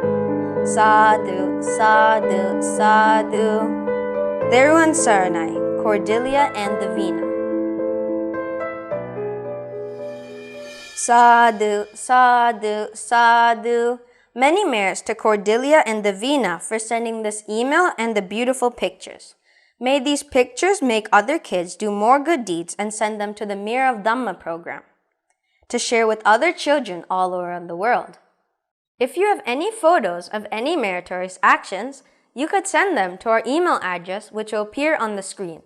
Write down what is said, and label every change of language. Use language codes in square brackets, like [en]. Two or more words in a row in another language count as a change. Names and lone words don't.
[pi] Sadhu, Sadhu, Sadhu. [si] තෙරුවන් සරණයි, Cordelia and Davina. [pi] Sadhu, Sadhu, Sadhu. [en] Many merits to Cordelia and Davina for sending this email and the beautiful pictures. May these pictures make other kids do more good deeds and send them to the Mirror of Dhamma program to share with other children all around the world. If you have any photos of any meritorious actions, you could send them to our email address, which will appear on the screen.